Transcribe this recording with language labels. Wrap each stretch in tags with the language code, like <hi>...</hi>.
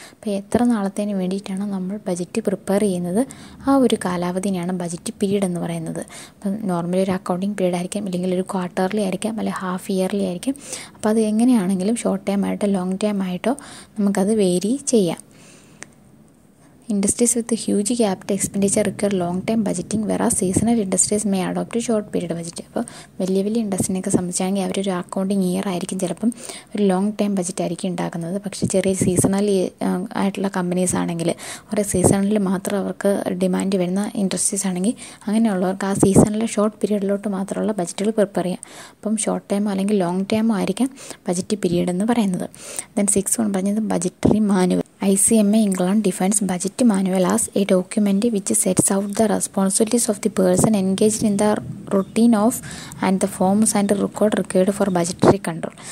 <ml>അപ്പോൾ എത്ര നാളത്തേന് വേണ്ടിയിട്ടാണ് നമ്മൾ ബജറ്റ് പ്രിപ്പയർ ചെയ്യുന്നത്, ആ ഒരു കാലാവധിയാണ് ബജറ്റ് പീരിയഡ് എന്ന് പറയുന്നത്. അപ്പം നോർമലി ഒരു അക്കൗണ്ടിങ് പീരീഡ് ആയിരിക്കാം, അല്ലെങ്കിൽ ഒരു ക്വാർട്ടർലി ആയിരിക്കാം, അല്ലെങ്കിൽ ഹാഫ് ഇയർലി ആയിരിക്കും. അപ്പോൾ അത് എങ്ങനെയാണെങ്കിലും ഷോർട്ട് ടൈം ആയിട്ടോ ലോങ് ടൈം ആയിട്ടോ നമുക്കത് വേരി ചെയ്യാം.</ml> <en>Industries with huge capital expenditure require long-term budgeting, whereas seasonal industries may adopt a short period budget.</en> <ml>അപ്പോൾ വലിയ വലിയ ഇൻഡസ്ട്രീനൊക്കെ സംബന്ധിച്ചാണെങ്കിൽ അവരൊരു അക്കൗണ്ടിങ് ഇയർ ആയിരിക്കും ചിലപ്പം ഒരു ലോങ് ടൈം ബജറ്റ് ആയിരിക്കും ഉണ്ടാക്കുന്നത്. പക്ഷേ ചെറിയ സീസണൽ ആയിട്ടുള്ള കമ്പനീസ് ആണെങ്കിൽ ഓരോ സീസണിൽ മാത്രം അവർക്ക് ഡിമാൻഡ് വരുന്ന ഇൻഡസ്ട്രീസ് ആണെങ്കിൽ അങ്ങനെയുള്ളവർക്ക് ആ സീസണിലെ ഷോർട്ട് പീരീഡിലോട്ട് മാത്രമുള്ള ബജറ്റുകൾ പ്രിപ്പയർ ചെയ്യാം. അപ്പം ഷോർട്ട് ടൈമോ അല്ലെങ്കിൽ ലോങ് ടൈമോ ആയിരിക്കാം ബജറ്റ് പീരീഡ് എന്ന് പറയുന്നത്. ദെൻ 6 പറഞ്ഞത് budgetary manual.</ml> <en>ICMA England defines budget manual as a document which sets out the responsibilities of the person engaged in the routine of and the forms and record required for budgetary control.</en>